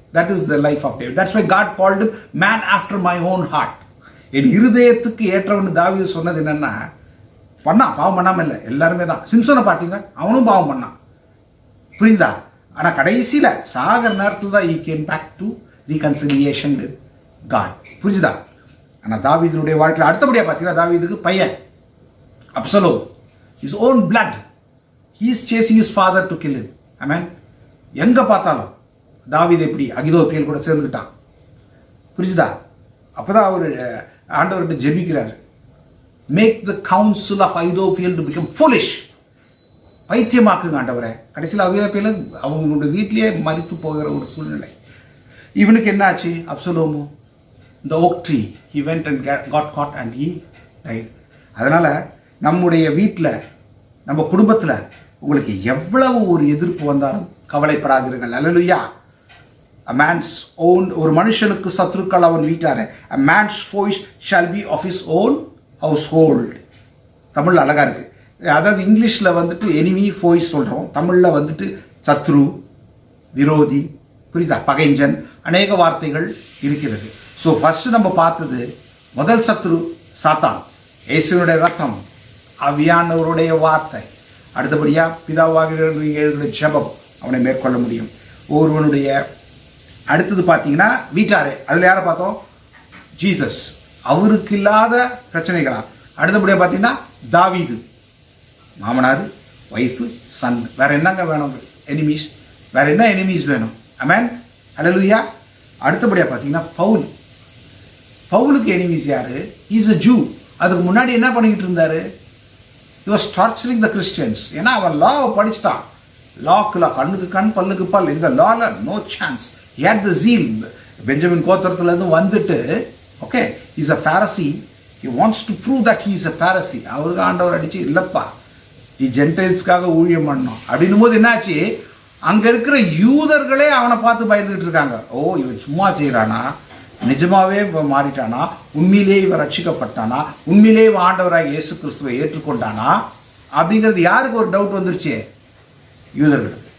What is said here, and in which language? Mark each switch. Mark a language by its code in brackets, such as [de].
[en] That is the life of David. That's why God called him man after my own heart. [ta] என் இருதயத்துக்கு ஏற்றவன் தாவீது சொன்னது என்னன்னா, பண்ணான், பாவம் பண்ணாமல் இல்லை, எல்லாருமே தான். சிம்சோனை பார்த்தீங்க, அவனும் பாவம் பண்ணான். புரியுதா? ஆனால் கடைசியில் சாகர நேரத்தில் தான் [en] He came back to reconciliation with God. [ta] புரிஞ்சுதா? ஆனால் தாவீதினுடைய வாழ்க்கையில் அடுத்தபடியாக பார்த்தீங்கன்னா, தாவீதுக்கு பையன் Absalom, [en] his own blood, he is chasing his father to kill him. Amen. [ta] எங்க பார்த்தாலும் தாவீது எப்படி அகிதோப்பியல் கூட சேர்ந்துக்கிட்டான். புரிஞ்சுதா? அப்பதான் அவர் ஆண்டவர்கிட்ட ஜெபிக்கிறார், [en] Make the council of Ahithophel to become foolish. [ta] பைத்தியமாக்குங்க ஆண்டவரை. கடைசியில் அகிதோப்பியல் அவங்களுடைய வீட்டிலேயே மரித்து போகிற ஒரு சூழ்நிலை. இவனுக்கு என்ன ஆச்சு, அப்சலோமு இந்த okay tree, [en] he went and got caught and he died. [ta] அதனால நம்முடைய வீட்டில், நம்ம குடும்பத்தில் உங்களுக்கு எவ்வளவு ஒரு எதிர்ப்பு வந்தாலும் கவலைப்படாதீர்கள். அல்லேலூயா. [en] a man's own, [ta] ஒரு மனுஷனுக்கு சத்துருக்கள் அவன் வீட்டாரே. [en] a man's foes shall be of his own household. [ta] Tamil அழகா இருக்கு. அதாவது இங்கிலீஷில் வந்துட்டு எனிமி ஃபோய்ஸ் சொல்கிறோம், தமிழில் வந்துட்டு சத்ரு, விரோதி, புரியுதா, பகைஞ்சன், அநேக வார்த்தைகள் இருக்கிறது. ஸோ ஃபர்ஸ்ட் நம்ம பார்த்தது முதல் சத்ரு சாத்தான், இயேசுவினுடைய ரத்தம், அவியானவருடைய வார்த்தை. அடுத்தபடியாக பிதாவாகிய ஜெபம் அவனை மேற்கொள்ள முடியும். ஒருவனுடைய அடுத்தது பார்த்தீங்கன்னா வீட்டாரே, அதில் யாரை பார்த்தோம், ஜீசஸ், அவருக்கு இல்லாத பிரச்சனைகளா. அடுத்தபடியாக பார்த்தீங்கன்னா தாவீது, மாமனார், ஒய்ஃபு, சன். வேற என்னங்க வேணும், எனிமீஸ், வேற என்ன எனிமீஸ் வேணும்? ஆமென். அல்லேலூயா. அடுத்தபடியாக பார்த்தீங்கன்னா பவுல், பவுலுக்கு எனிமீஸ் யாரு, [en] Is a Jew. [ta] அதுக்கு முன்னாடி என்ன பண்ணிக்கிட்டு இருந்தாரு, [en] he was torturing the Christians. [ta] ஏன்னா அவன் லாவை படிச்சுட்டான். லாக்கு லா, கண்ணுக்கு கண் பல்லுக்கு பல். இந்த லால no chance. [en] he had the zeal. [ta] Benjamin கோத்திரத்துலேருந்து வந்துட்டு, okay, [en] Is a Pharisee. he wants to prove that he is a Pharisee. [ta] அவருக்கு ஆண்டவர் அடிச்சு, இல்லப்பா நீ ஜென்டைல்ஸ்க்காக ஊழியம் பண்ணணும் அப்படின்னும் போது என்னாச்சு, அங்க இருக்கிற யூதர்களே அவனை பார்த்து பயந்துகிட்டு இருக்காங்க. ஓ, இவன் சும்மா செய்யறானா, நிஜமாவே மாறிட்டானா, உண்மையிலே இவன் ரட்சிக்கப்பட்டானா, உண்மையிலே இவன் ஆண்டவராக இயேசு கிறிஸ்துவை ஏற்றுக்கொண்டானா அப்படிங்கிறது யாருக்கு ஒரு டவுட் வந்துருச்சு, யூதர்கள்.